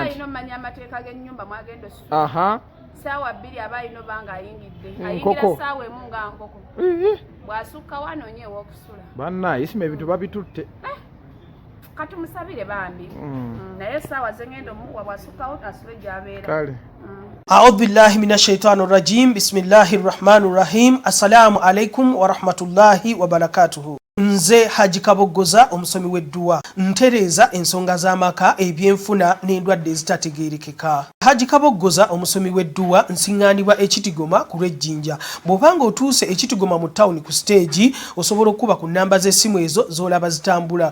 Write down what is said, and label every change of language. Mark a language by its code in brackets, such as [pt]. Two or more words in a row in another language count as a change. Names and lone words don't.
[lg] nti alina omanya amateeka g'ennyumba mwagenda osuula saawa 2 aba alina obanga ayingidde ayingira saawa emu nga nkoko bw'asukka wanoonye ew'okusula banna Isima ebintu babitutte katumusabire bambi naye saawa zengenda omuwa bw'asukkawo asule gy'abeera kale [ar] أعوذ بالله من الشيطان الرجيم بسم الله الرحمن الرحيم السلام عليكم ورحمة الله وبركاته [lg] Nze Haji Kaboggoza omusomi w'edduwa ntereza ensonga z'amaka ebyenfuna n'endwadde ezitategeerekeka. Haji Kaboggoza omusomi w'edduwa nsiŋŋaanibwa ekitigoma ku lw'ejjinja. Bw'obanga otuuse ekitigoma mu ttawuni ku siteegi osobola okuba ku nnamba z'essimu ezo z'olaba zitambula.